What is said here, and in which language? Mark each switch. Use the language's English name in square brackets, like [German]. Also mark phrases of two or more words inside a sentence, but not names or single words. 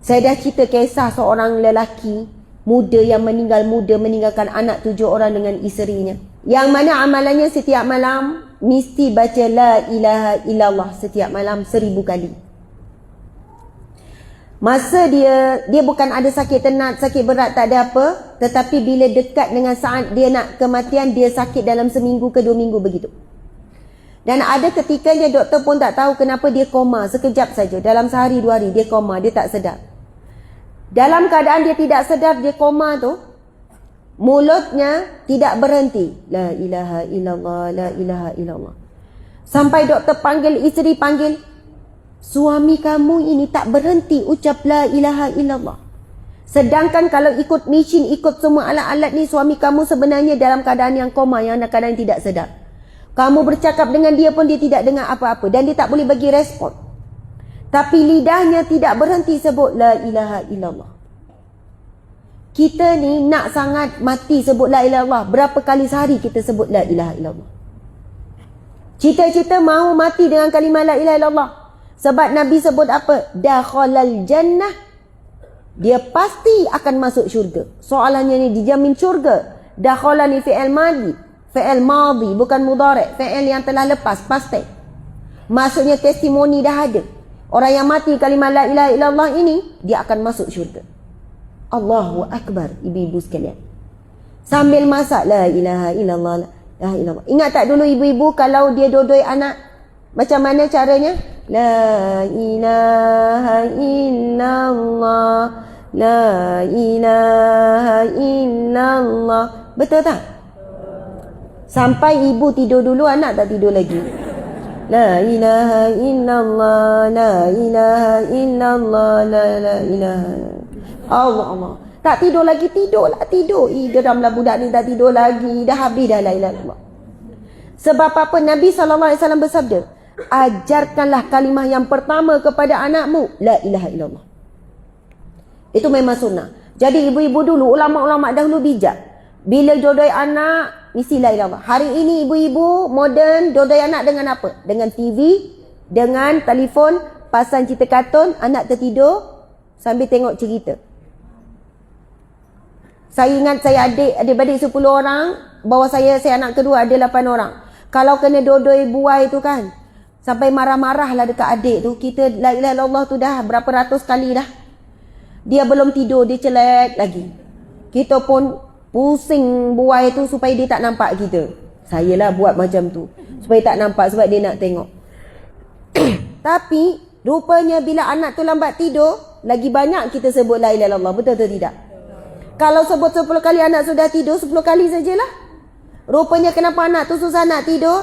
[Malay] Saya dah cerita kisah seorang lelaki muda yang meninggalkan anak 7 orang dengan isterinya. Yang mana amalannya setiap malam mesti baca [Arabic] لا إله إلا الله [Malay] setiap malam 1000 kali. Masa dia bukan ada sakit tenat, sakit berat, tak ada apa. Tetapi bila dekat dengan saat dia nak kematian, dia sakit dalam seminggu ke 2 minggu begitu. Dan ada ketikanya doktor pun tak tahu kenapa dia koma sekejap saja. Dalam sehari 2 hari dia koma, dia tak sedar. Dalam keadaan dia tidak sedar, dia koma tu, mulutnya tidak berhenti. [Arabic] لا إله إلا الله، لا إله إلا الله. [Malay] Sampai doktor panggil, isteri panggil, suami kamu ini tak berhenti ucap [Arabic] لا إله إلا الله. [Malay] Sedangkan kalau ikut mesin, ikut semua alat-alat ni, suami kamu sebenarnya dalam keadaan yang koma, yang dalam keadaan tidak sedar. Kamu bercakap dengan dia pun dia tidak dengar apa-apa. Dan dia tak boleh bagi respon. Tapi lidahnya tidak berhenti sebut [Arabic] لا إله إلا الله. [Malay] Kita ni nak sangat mati sebut [Arabic] لا إله إلا الله. [Malay] Berapa kali sehari kita sebut [Arabic] لا إله إلا الله? [Malay] Cita-cita mahu mati dengan kalimah [Arabic] لا إله إلا الله. [Malay] Sebab Nabi sebut apa? [Arabic] دخل الجنة. [Malay] Dia pasti akan masuk syurga. Soalannya ni, dijamin syurga. Dakhala ni [Arabic] فعل ماضي. فعل ماضي, [Malay] bukan mudhari'. Fi'il yang telah lepas, pasti. Maksudnya testimoni dah ada. Orang yang mati kalimah [Arabic] لا إله إلا الله [Malay] ini, dia akan masuk syurga. [Arabic] الله أكبر, [Malay] ibu-ibu sekalian. Sambil masak, [Arabic] لا إله إلا الله، لا إله إلا الله. [Malay] Ingat tak dulu ibu-ibu kalau dia dodoi anak, macam mana caranya? [Arabic] لا إله إلا الله، لا إله إلا الله. [Malay] Betul tak? Sampai ibu tidur dulu, anak tak tidur lagi. [Arabic] لا إله إلا الله، لا إله إلا الله، لا إله الله، الله. [Malay] Tak tidur lagi, tidurlah, tidur. Geramlah budak ni, tak tidur lagi. Dah habis dah [Arabic] لا إله إلا الله. [Malay] Sebab apa? Nabi SAW bersabda, ajarkanlah kalimah yang pertama kepada anakmu, [Arabic] لا إله إلا الله. [Malay] Itu memang sunnah. Jadi ibu-ibu dulu, ulama-ulama dahulu bijak. Bila dodoi anak, mesti [Arabic] لا إله إلا الله. [Malay] Hari ini ibu-ibu moden dodoi anak dengan apa? Dengan TV, dengan telefon, pasang cerita kartun, anak tertidur sambil tengok cerita. Saya ingat saya adik-adik 10 orang, bawah saya anak kedua ada 8 orang. Kalau kena dodoi buai tu kan, sampai marah-marah lah dekat adik tu. Kita [Arabic] لا إله إلا الله [Malay] tu dah berapa ratus kali dah. Dia belum tidur, dia celek lagi. Kita pun pusing buai tu supaya dia tak nampak kita. Saya lah buat macam tu, supaya tak nampak sebab dia nak tengok. Tapi rupanya bila anak tu lambat tidur, lagi banyak kita sebut [Arabic] لا إله إلا الله. [Malay] Betul atau tidak? Kalau sebut 10 kali anak sudah tidur, 10 kali sajalah. Rupanya kenapa anak tu susah nak tidur?